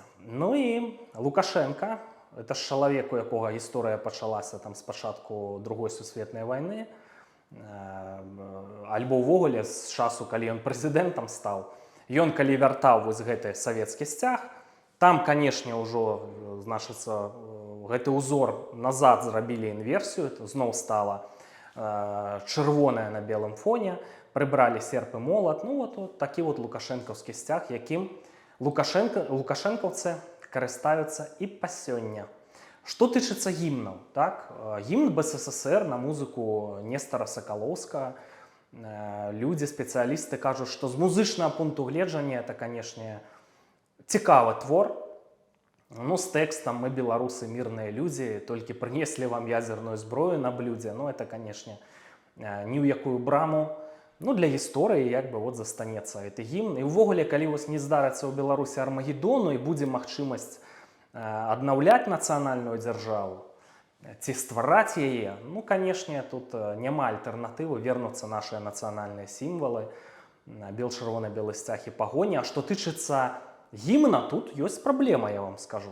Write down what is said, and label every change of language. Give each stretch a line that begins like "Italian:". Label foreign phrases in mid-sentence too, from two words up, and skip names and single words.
Belarusian: Ну і Лукашенка, это ж чалавек, у якога гісторыя пачалася там з пачатку Другой сусветнай вайны, альбо ўвогуле з часу, калі ён прэзідэнтам стаў. Ён, калі вяртаў вось гэты савецкі сцяг, там, канешне, ўжо, значыцца, гэты ўзор назад зрабілі інверсію, зноў стала чырвоная на белым фоне.
Ukrainian: прибрали серп і молот. Ну от такий от лукашенківський стяг, яким лукашенковці користаються і по сьогодні. Що тичиться гімнів, так? Гімн БССР на музику Нестора Соколовського. Люди, спеціалісти кажуть, що з музичного пункту гледжання це, звісно, цікавий твор. Ну, з текстом
Russian: «Мы, белорусы, мирные люди, только принесли вам ядерную зброю на блюде».
Ukrainian: Ну, це, звісно, ні в яку браму. Ну, для історії, якби, от застанеться цей гімн. І увогуле, коли ось не здариться у Білорусі Армагеддону і буде можливість
Belarusian: аднаўляць нацыянальную дзяржаву, ці ствараць яе, ну, канешне, тут няма альтэрнатывы, вернуцца нашыя нацыянальныя сімвалы, бел, чырвоны, белы сцяг і пагоня. А што тычыцца гімна, тут ёсць праблема, я вам скажу.